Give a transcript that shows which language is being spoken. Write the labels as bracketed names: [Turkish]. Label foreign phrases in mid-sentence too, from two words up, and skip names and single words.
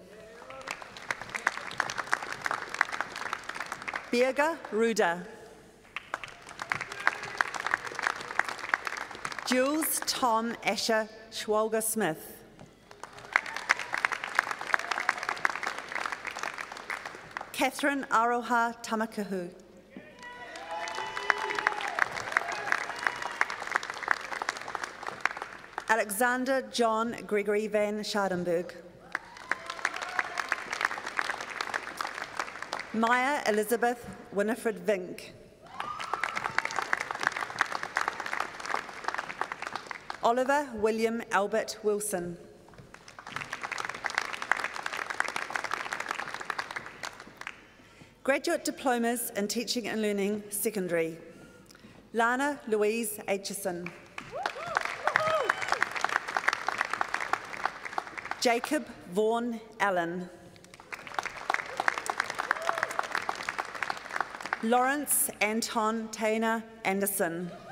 [English] Birger Ruda. Jules Tom Asher Schwalger Smith. Catherine Aroha Tamakahu. Alexander John Gregory van Schadenberg. Maya Elizabeth Winifred Vink. Oliver William Albert Wilson. Graduate diplomas in Teaching and Learning, Secondary. Lana Louise Aitchison. Jacob Vaughan Allen. Lawrence Anton Tainer Anderson.